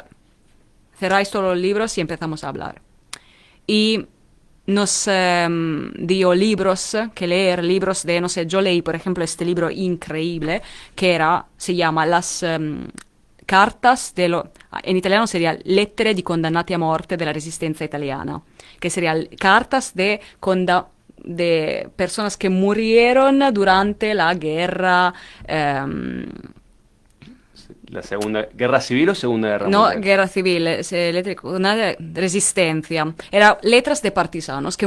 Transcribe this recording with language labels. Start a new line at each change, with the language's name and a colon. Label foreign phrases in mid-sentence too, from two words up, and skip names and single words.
Spanish: Cerráis todos los libros y empezamos a hablar. Y nos dio libros que leer, libros de, no sé, yo leí, por ejemplo, este libro increíble se llama Las cartas en italiano sería Lettere di condannati a morte della resistenza italiana, que sería cartas de personas que murieron durante la guerra. ¿La Segunda Guerra Civil o Segunda Guerra No, Mundial? guerra civil, una resistencia. Era letras de partisanos que